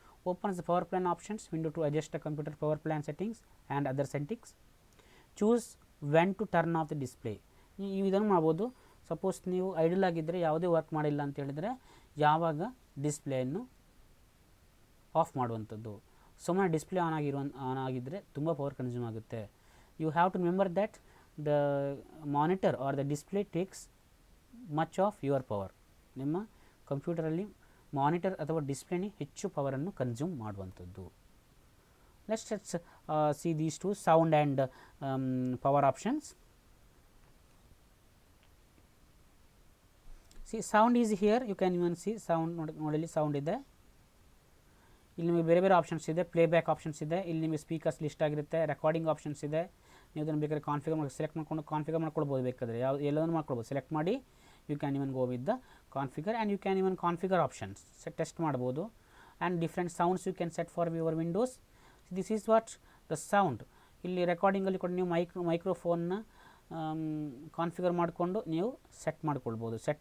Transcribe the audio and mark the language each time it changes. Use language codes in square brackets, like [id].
[en] opens the power plan options window to adjust the computer power plan settings and other settings. choose when to turn off the display. [kn] ನೀವು ಇದನ್ನು ಮಾಡ್ಬೋದು. Suppose ನೀವು idle ಆಗಿದ್ದರೆ, ಯಾವುದೇ work ಮಾಡಿಲ್ಲ ಅಂತ ಹೇಳಿದರೆ ಯಾವಾಗ ಡಿಸ್ಪ್ಲೇಯನ್ನು ಆಫ್ ಮಾಡುವಂಥದ್ದು. ಸುಮ್ಮನೆ ಡಿಸ್ಪ್ಲೇ ಆನ್ ಆಗಿದ್ದರೆ ತುಂಬ ಪವರ್ ಕನ್ಸ್ಯೂಮ್ ಆಗುತ್ತೆ. [en] You have to remember that the monitor or the display takes much of your power. [kn] ನಿಮ್ಮ ಕಂಪ್ಯೂಟರಲ್ಲಿ ಮಾನಿಟರ್ ಅಥವಾ ಡಿಸ್ಪ್ಲೇನೇ ಹೆಚ್ಚು ಪವರನ್ನು ಕನ್ಸ್ಯೂಮ್ ಮಾಡುವಂಥದ್ದು. [en] Let's see these two sound and power options. See sound is here, you can even see sound. [kn] ನೋಡಲಿ sound ಇದೆ. ಇಲ್ಲಿ ನಿಮಗೆ ಬೇರೆ ಬೇರೆ ಆಪ್ಷನ್ಸ್ ಇದೆ. ಪ್ಲೇಬ್ಯಾಕ್ ಆಪ್ಷನ್ಸ್ ಇದೆ. ಇಲ್ಲಿ ನಿಮಗೆ ಸ್ಪೀಕರ್ಸ್ ಲಿಸ್ಟ್ ಆಗಿರುತ್ತೆ. ರೆಕಾರ್ಡಿಂಗ್ ಆಪ್ಷನ್ಸ್ ಇದೆ. ನೀವು ಅದನ್ನು ಬೇಕಾದ್ರೆ ಸೆಲೆಕ್ಟ್ ಮಾಡ್ಕೊಂಡು ಕಾನ್ಫಿಗರ್ ಮಾಡ್ಕೊಳ್ಬೋದು. ಬೇಕಾದರೆ ಎಲ್ಲದನ್ನು ಮಾಡ್ಕೊಳ್ಬೋದು. ಸೆಲೆಕ್ಟ್ ಮಾಡಿ [en] you can even go with the configure, and you can even configure options, test [kn] ಮಾಡ್ಬೋದು. [en] and different sounds you can set for your windows. this is what the sound. [kn] ಇಲ್ಲಿ ರೆಕಾರ್ಡಿಂಗಲ್ಲಿ ಕೂಡ ನೀವು ಮೈಕ್ರೋಫೋನ್ನ ಕಾನ್ಫಿಗರ್ ಮಾಡಿಕೊಂಡು ನೀವು ಸೆಟ್ ಮಾಡ್ಕೊಳ್ಬೋದು.